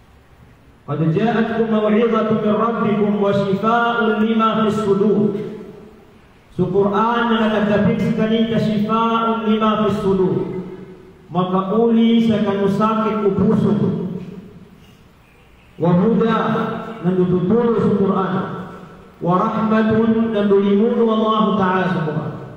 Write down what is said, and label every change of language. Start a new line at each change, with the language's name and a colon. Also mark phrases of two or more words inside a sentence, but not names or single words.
Arabic: قد جاءتكم موعظة من ربكم وشفاء لما في الصدور
Maranao: Sa Quran na nagdapit sa kanita
Arabic: شفاء لما في الصدور.
Maranao: Makauli sa kanusakit o puso.
Arabic: وهدى
Maranao: nandututuro sa Quran.
Arabic: ورحمة
Maranao: nandulimuno
Arabic: الله تعالى
Maranao: sa Quran.